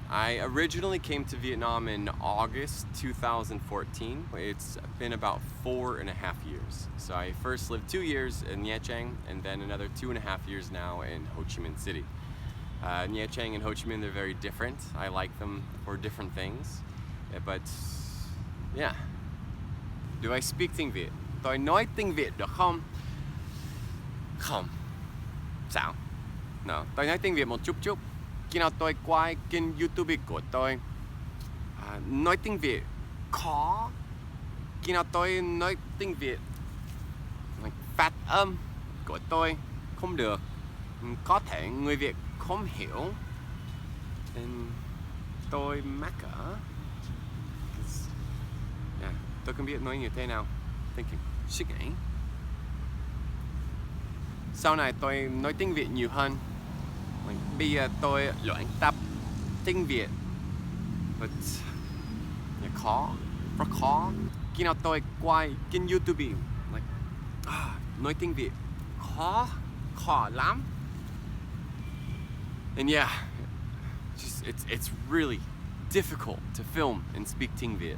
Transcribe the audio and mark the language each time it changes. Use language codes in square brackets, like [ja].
[en] I originally came to Vietnam in August 2014. It's been about 4.5 years. So I first lived 2 years in Nha Trang and then another 2.5 years now in Ho Chi Minh City. Nha Trang and Ho Chi Minh, they're very different. I like them for different things. But yeah. Do I speak tiếng Việt? [vi] Tôi nói tiếng Việt được không? Không. Sao? [en] No. [vi] Tôi nói tiếng Việt một chút chút. Khi nào tôi quay kênh YouTube của tôi, nói tiếng Việt khó. Khi nào tôi nói tiếng Việt, phát âm của tôi không được, có thể người Việt không hiểu, nên tôi mắc cỡ. [en] Yeah, [vi] tôi không biết nói như thế nào. [en] Thinking, [vi] suy nghĩ. Sau này tôi nói tiếng Việt nhiều hơn. Bây giờ tôi luyện tập tiếng Việt, [en] but [vi] khó, rất khó. Khi nào tôi quay kênh YouTube, nói tiếng Việt khó lắm. [en] And yeah, it's really difficult to film and speak tiếng Việt.